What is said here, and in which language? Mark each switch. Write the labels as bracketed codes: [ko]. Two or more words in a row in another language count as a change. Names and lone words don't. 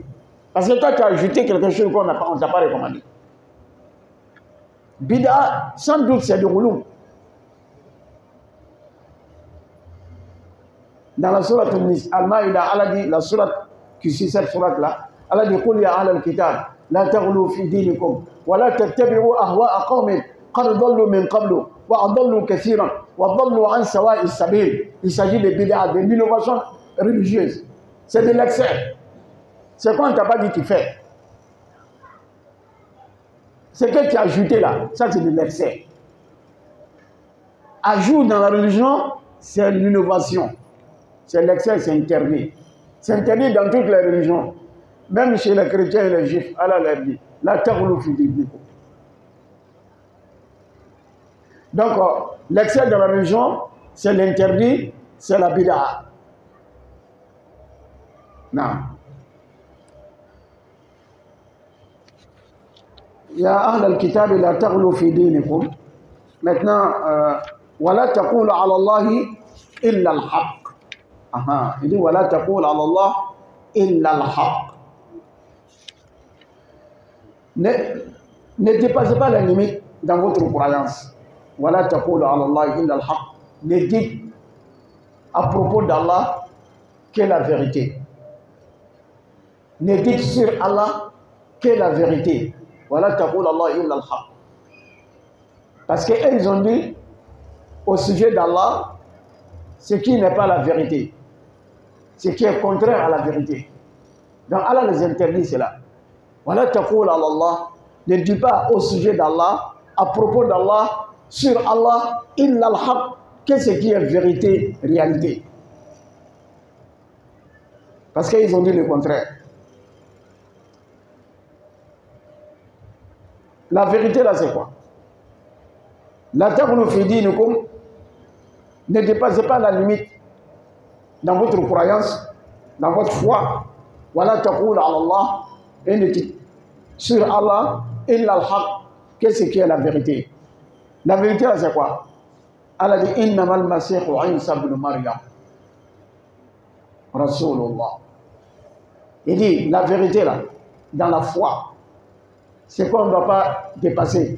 [fr] Parce que toi, tu as ajouté quelque chose qu'on ne t'a pas recommandé. Bid'a, sans doute, c'est du ghulou. Dans la sourate Al-Maïda, Allah dit, la sourate qui suit cette sourate-là, Allah dit, [ar] قل يا أهل الكتاب لا تغلوا في دينكم ولا تتبعوا أهواء قوم قد ضلوا من قبل وأضلوا كثيرا وضلوا عن سواء السبيل. [fr] Il s'agit de bid'a, de l'innovation religieuse. C'est de l'excès. C'est quoi on ne t'a pas dit tu fais. Ce que tu as ajouté là, ça c'est de l'excès. Ajout dans la religion, c'est l'innovation. C'est l'excès, c'est interdit. C'est interdit dans toutes les religions. Même chez les chrétiens et les juifs, Allah l'a dit. [ar] لا تغلوا في دينكم. [fr] Donc, l'excès dans la religion, c'est l'interdit, c'est la bid'a. Non. [ar] يا أهل الكتاب لا تغلوا في دينكم. Maintenant, ولا تقولوا على الله إلا الحق. Aha, [fr] il dit [ar] ولا تقولوا على الله إلا الحق. [fr] Ne dépassez pas les limites dans votre croyance. [ar] ولا تقولوا على الله إلا الحق. [fr] Ne dites à propos d'Allah que la vérité. Ne dites sur Allah que la vérité. [ar] ولا تقولوا الله إلا الحق. [fr] Parce qu'ils ont dit au sujet d'Allah ce qui n'est pas la vérité, ce qui est contraire à la vérité. Donc Allah les interdit cela. [ar] ولا تقولوا على الله. [fr] Ne dis pas au sujet d'Allah, à propos d'Allah, sur Allah, [ar] إلا الحق, [fr] que ce qui est vérité, réalité. Parce qu'ils ont dit le contraire. La vérité là c'est quoi? [ar] لا تغلوا في دينكم, [fr] ne dépassez pas la limite dans votre croyance, dans votre foi. [ar] ولا تقولوا على الله, [fr] et ne dites sur Allah [ar] إلا الحق, [fr] qu'est-ce qui est la vérité? La vérité là c'est quoi? Allah dit [ar] إنما المسيح عيسى ابن مريم رسول الله. [fr] Il dit la vérité là dans la foi, c'est qu'on ne doit pas dépasser.